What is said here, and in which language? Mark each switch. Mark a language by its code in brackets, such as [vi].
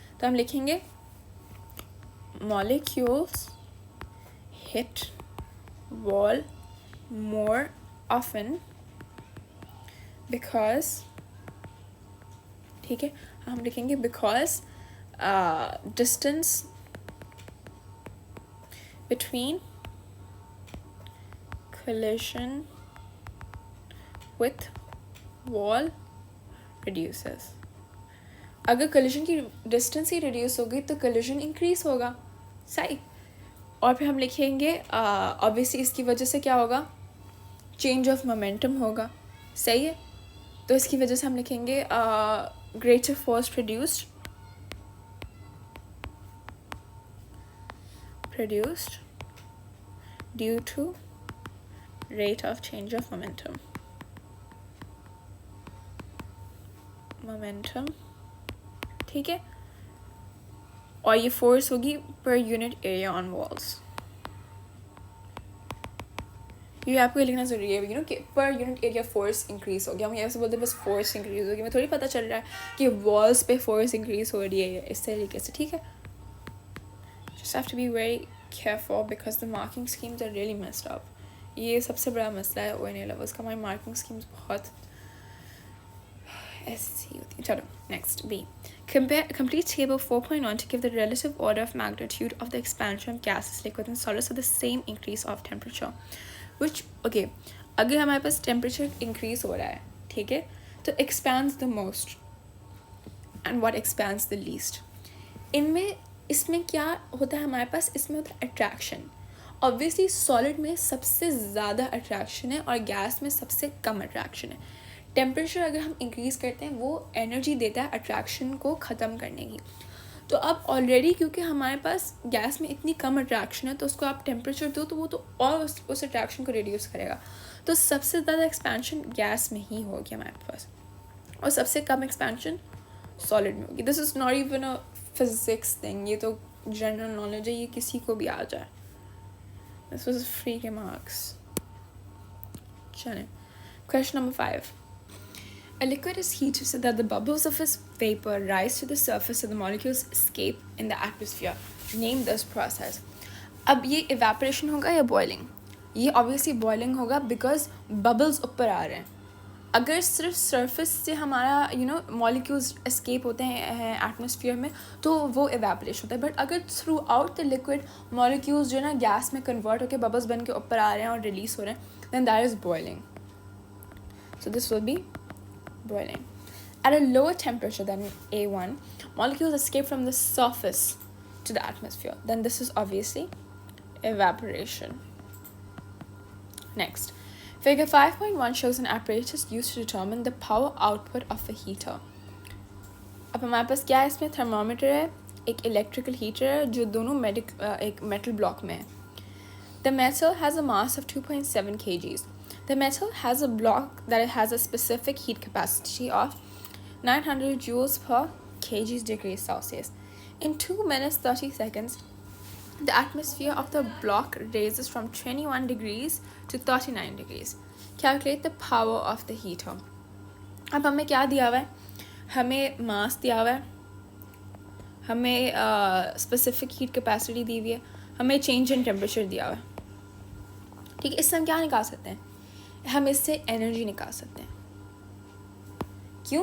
[hi] तो हम लिखेंगे [en] molecules hit wall more often because, [hi] ठीक है, हम लिखेंगे [en] Because distance between collision with wall reduces. [hi] अगर collision की distance ही reduce होगी तो collision increase होगा. सही. और फिर हम लिखेंगे obviously इसकी वजह से क्या होगा? change of momentum होगा. सही है. तो इसकी वजह से हम लिखेंगे [en] greater force produced due to rate of change of momentum. [hi] Momentum, ठीक है, और ये फोर्स होगी [en] Per unit area on walls. [hi] ये आपको लिखना जरूरी है, कि per unit area force increase हो गया। हम ऐसे बोलते हैं बस फोर्स इंक्रीज हो गया, हमें थोड़ी पता चल रहा है कि वॉल्स पे फोर्स इंक्रीज हो रही है इस तरीके से, ठीक है। [en] Just have to be very careful because the marking schemes are really messed up. [hi] ये सबसे बड़ा मसला है ONA लेवल्स का, हमारी मार्किंग स्कीम्स बहुत ऐसी होती है। चलो [en] next B, complete table 4.1 to give the relative order of magnitude of the expansion of gases, liquid and solids with the same increase of temperature, which okay, [hi] अगर हमारे पास temperature increase हो रहा है, ठीक है, तो [en] expands the most and what expands the least। [hi] इसमें क्या होता है हमारे पास, इसमें होता है attraction। ऑब्वियसली सॉलिड में सबसे ज़्यादा अट्रैक्शन है और गैस में सबसे कम अट्रैक्शन है। टेम्परेचर अगर हम इंक्रीज़ करते हैं वो एनर्जी देता है अट्रैक्शन को ख़त्म करने की। तो अब ऑलरेडी क्योंकि हमारे पास गैस में इतनी कम अट्रैक्शन है तो उसको आप टेम्परेचर दो तो वो तो और उस अट्रैक्शन को रिड्यूस करेगा। तो सबसे ज़्यादा एक्सपेंशन गैस में ही होगी हमारे पास और सबसे कम एक्सपेंशन सॉलिड में होगी। [en] this is not even a physics thing, [hi] ये तो जनरल नॉलेज है, ये किसी को भी आ जाए। [en] This was free के marks। [hi] चलें, [en] question number 5। A liquid is heated so that the bubbles of its vapor rise to the surface and the molecules escape in the atmosphere. Name this process। [hi] अब ये evaporation होगा या boiling? ये obviously boiling होगा because bubbles ऊपर आ रहे हैं। अगर सिर्फ सरफेस से हमारा मॉलिक्यूल्स एस्केप होते हैं एटमॉस्फेयर में तो वो एवेपोरेशन होता है। बट अगर through out the liquid molecules जो है ना गैस में कन्वर्ट होकर बबल्स बन के ऊपर आ रहे हैं और रिलीज हो रहे हैं, [en] Then that is boiling. So this will be boiling. At a lower temperature then A1 molecules escape from the surface to the atmosphere, then this is obviously evaporation. Next, figure 5.1 shows an apparatus used to determine the power output of a heater. [hi] अब हमारे पास क्या है, इसमें thermometer है, एक electrical heater है जो दोनों एक मेटल ब्लॉक में है। [en] The metal has a mass of 2.7 kgs. The metal has a block that has a specific heat capacity of 900 joules per kg degree Celsius. In 2 minutes 30 seconds, the atmosphere of the block raises from 21 degrees to 39 degrees. Calculate the power of the heater. [hi] अब हमें क्या दिया हुआ है, हमें मास दिया हुआ है, हमें स्पेसिफिक हीट कैपेसिटी दी हुई है, हमें चेंज इन टेम्परेचर दिया हुआ है। ठीक है, इससे हम क्या निकाल सकते हैं, हम इससे एनर्जी निकाल सकते हैं। क्यों?